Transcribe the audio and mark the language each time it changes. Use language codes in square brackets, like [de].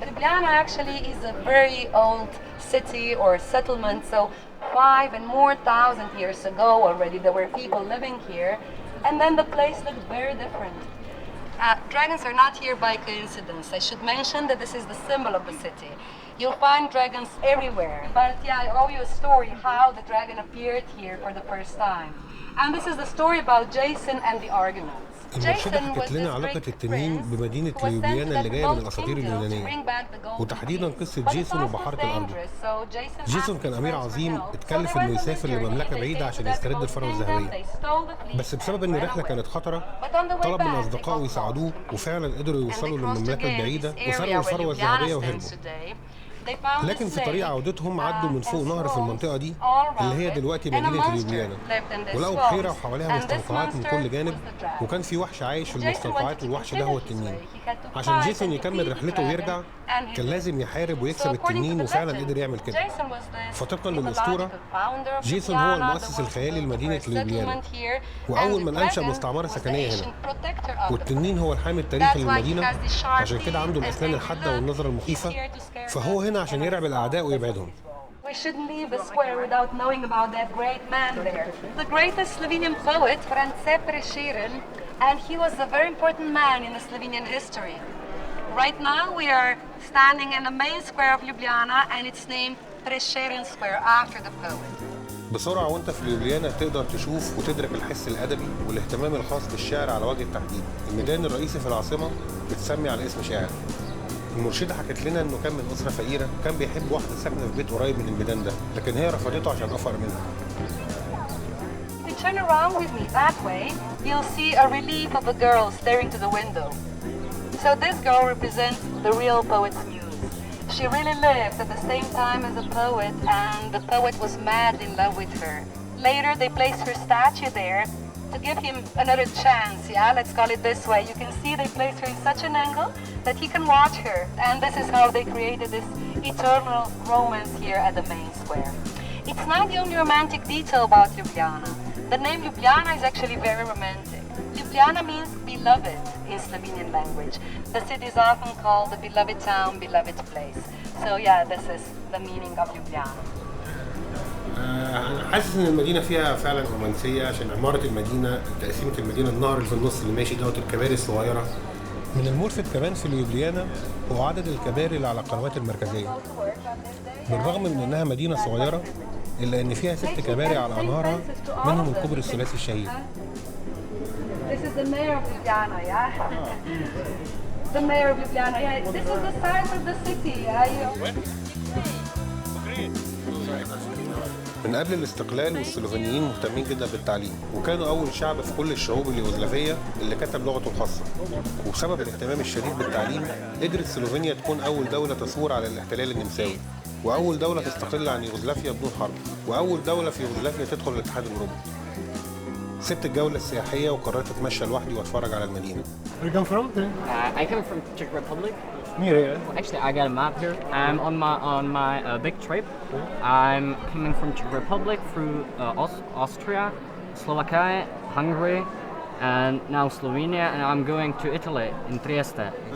[en] Ljubljana actually is a very old city or settlement, so 5,000 and more years ago already there were people living here, and then the place looked very different. Dragons are not here by coincidence. I should mention that this is the symbol of the city. You'll find dragons everywhere, but yeah, I owe you a story how the dragon appeared here for the first time. And this is the story about Jason and the Argonauts. [ar] المرشدة حكت لنا علاقة التنين بمدينة ليوبليانا اللي جاية من الأساطير اليونانية، وتحديدا قصة جيسون وبحارة الأرض. جيسون كان أمير عظيم اتكلف إنه يسافر لمملكة بعيدة عشان يسترد الثروة الذهبية، بس بسبب إن الرحلة كانت خطرة طلب من أصدقائه يساعدوه، وفعلا قدروا يوصلوا للمملكة البعيدة وسرقوا الثروة الذهبية وهربوا. لكن في طريق عودتهم عدوا من فوق نهر في المنطقة دي اللي هي دلوقتي مدينة ليوبليانا، ولقوا بحيرة وحواليها مستنقعات من كل جانب، وكان في وحش عايش في المستنقعات، والوحش ده هو التنين. عشان جيسون يكمل رحلته ويرجع كان لازم يحارب ويكسب التنين، وفعلا قدر يعمل كده. فطبقا للأسطورة جيسون هو المؤسس الخيالي لمدينة ليوبليانا، وأول من أنشأ مستعمرة سكنية هنا، والتنين هو الحامي التاريخي للمدينة، عشان كده عنده الأسنان الحادة والنظرة المخيفة، فهو هنا عشان يرعب الأعداء ويبعدهم. [en] We shouldn't leave the square without knowing about that great man there. The greatest Slovenian poet, France Prešeren, and he was a very important man in the Slovenian history. Right now we are standing in the main square of Ljubljana and it's named Prešeren Square after the poet. [ar] بسرعة وانت في ليوبليانا تقدر تشوف وتدرك الحس الأدبي والاهتمام الخاص بالشعر على وجه التحديد. الميدان الرئيسي في العاصمة بتسمي على اسم شاعر. المرشدة حكت لنا انه كان من أسرة فقيرة، كان بيحب واحدة ساكنة في بيت قريب من الميدان ده، لكن هي رفضته عشان أفقر منها. [en] If you turn around with me that way, you'll see a relief of a girl staring to the window. So this girl represents the real poet's muse. She really lived at the same time as a poet, and the poet was mad in love with her. Later they placed her statue there to give him another chance, yeah, let's call it this way. You can see they placed her in such an angle that he can watch her, and this is how they created this eternal romance here at the main square. It's not the only romantic detail about Ljubljana. The name Ljubljana is actually very romantic. Ljubljana means beloved in Slovenian language. The city is often called the beloved town, beloved place. So yeah, this is the meaning of Ljubljana. [ar] أنا حاسس إن المدينة فيها فعلا رومانسية، عشان عمارة المدينة، تقسيمة المدينة، النهر اللي في النص اللي ماشي دوت، الكباري الصغيرة. من الملفت كمان في ليوبليانا هو عدد الكباري اللي على القنوات المركزية. بالرغم من إنها مدينة صغيرة إلا إن فيها 6 كباري على أنهارها، منهم الكوبري الثلاثي الشهير. [en] This is the mayor of Ljubljana, yeah? The mayor of Ljubljana, yeah. This is the size of the city, yeah? [ar] من قبل الاستقلال والسلوفينيين مهتمين جدا بالتعليم، وكانوا أول شعب في كل الشعوب اليوغوسلافية اللي كتب لغته الخاصة. وبسبب الاهتمام الشديد بالتعليم قدرت سلوفينيا تكون أول دولة تثور على الاحتلال النمساوي، وأول دولة تستقل عن يوغوسلافيا بدون حرب، وأول دولة في يوغوسلافيا تدخل الاتحاد الأوروبي. سبت الجولة السياحية وقررت أتمشى لوحدي وأتفرج على المدينة. [en] Where you come from? I come from Czech Republic. Here. Actually, I got a map here. I'm on my big trip. I'm coming from Czech Republic through Austria, Slovakia, Hungary, and now Slovenia, and I'm going to Italy in Trieste.